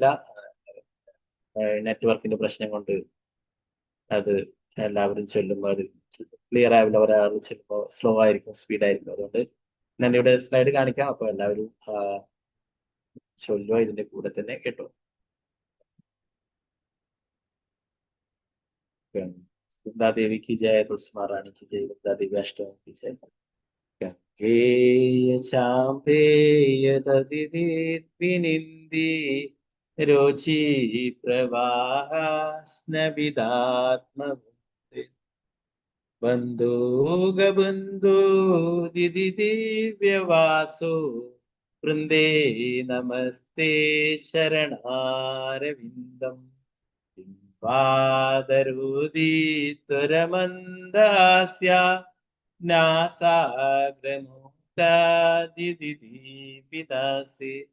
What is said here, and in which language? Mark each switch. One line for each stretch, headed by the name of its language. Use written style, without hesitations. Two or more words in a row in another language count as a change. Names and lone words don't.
Malayalam: നെറ്റ്വർക്കിന്റെ പ്രശ്നം കൊണ്ട് അത് എല്ലാവരും ചൊല്ലുമ്പോൾ അത് ക്ലിയർ ആവില്ല. ഒരാൾ ചെല്ലുമ്പോൾ സ്ലോ ആയിരിക്കും, സ്പീഡായിരിക്കും. അതുകൊണ്ട് ഞാൻ ഇവിടെ സ്ലൈഡ് കാണിക്കാം. അപ്പൊ എല്ലാവരും ചൊല്ലുക, ഇതിന്റെ കൂടെ തന്നെ കേട്ടോ.
Hindi: വൃന്ദാദേവി की जय, तुलसी महारानी की जय, वृंदादेवी अष्टमी की जय।
Sanskrit: गंगेय चाम्पेय तदिदिद्विनिन्दी रोचि प्रवाह स्नविदात्मवृन्दे बन्धो गबन्धो दिदि दिव्यवासो वृन्दे नमस्ते शरणारविन्दम् पादरुदितुरमन्दहास्या नासाग्रमुक्ता दिदिदीपिदासि